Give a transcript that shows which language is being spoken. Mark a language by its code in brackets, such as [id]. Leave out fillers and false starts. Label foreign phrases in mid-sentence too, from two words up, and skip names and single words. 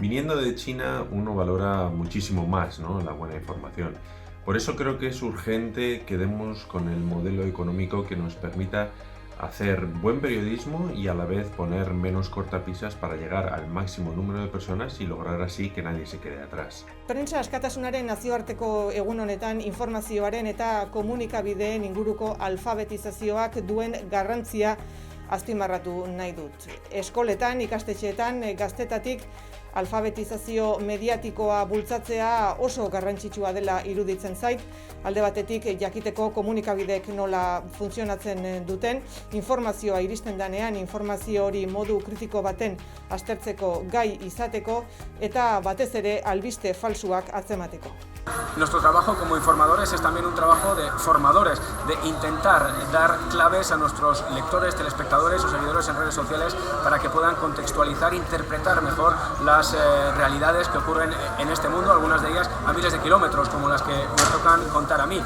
[es] viniendo de China uno valora muchísimo más, ¿no?, la buena información. Por eso creo que es urgente que demos con el modelo económico que nos permita hacer buen periodismo y a la vez poner menos cortapisas para llegar al máximo número de personas y lograr así que nadie se quede atrás. [eu] Prentsa askatasunaren nazioarteko egun honetan informazioaren eta komunikabideen inguruko alfabetizazioak duen garrantzia azpimarratu nahi dut. Eskoletan, ikastetxeetan, gaztetatik alfabetizazio mediatikoa bultzatzea oso garrantzitsua dela iruditzen zait. Alde batetik jakiteko komunikabideek nola funtzionatzen duten, informazioa iristen danean, informazio hori modu kritiko baten aztertzeko gai izateko eta batez ere albiste falsuak atzemateko. [es] Nuestro trabajo como informadores es también un trabajo de formadores, de intentar dar claves a nuestros lectores, telespectadores o seguidores en redes sociales para que puedan contextualizar, interpretar mejor las realidades que ocurren en este mundo, algunas de ellas a miles de kilómetros, como las que me tocan contar a mí.